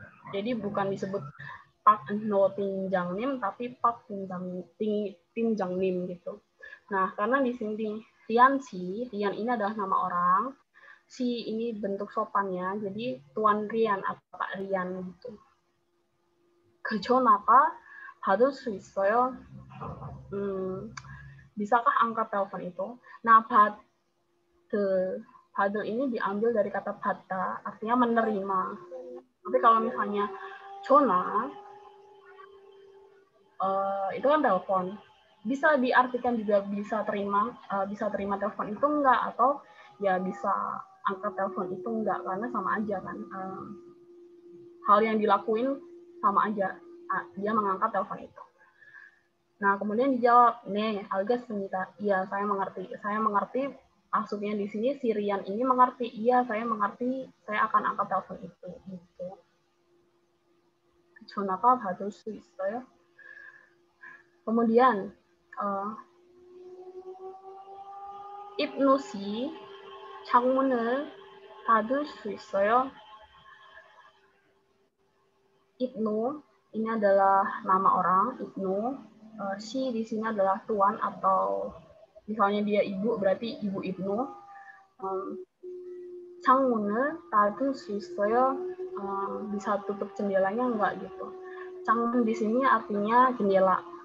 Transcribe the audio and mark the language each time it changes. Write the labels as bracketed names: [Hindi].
[Indonesian] Jadi bukan disebut Park Eun-ho timjangnim, tapi Park timjangnim gitu. Nah, karena di sini Rian ini adalah nama orang. Si ini bentuk sopannya, jadi Tuan Rian atau Pak Rian gitu. [Korean] 그 전화가 받을 수 있어요? [Indonesian] Bisakah angkat telepon itu? Nah, 받을 ini diambil dari kata 받다, artinya menerima. Tapi kalau misalnya 전화, itu kan telepon. Bisa diartikan juga bisa terima telepon itu enggak, atau ya bisa angkat telepon itu enggak, karena sama aja kan. Hal yang dilakuin sama aja, dia mengangkat telepon itu. Nah, kemudian dijawab, [Korean] 네, 알겠습니다. [Indonesian] Iya, saya mengerti. Maksudnya di sini si Rian ini mengerti. Iya, saya mengerti. Saya akan angkat telepon itu. Gitu. [Korean] 전화가 받을 수 있어요? [Indonesian] Kemudian [Korean] Ibnu 씨, 창문을 닫을 수 있어요? [Indonesian] Ibnu ini adalah nama orang, Ibnu. Si di sini adalah tuan, atau misalnya dia ibu, berarti ibu Ibnu. [Korean] 창문을 닫을 수 있어요? [Indonesian] Bisa tutup jendelanya enggak gitu. 창문 di sini artinya jendela.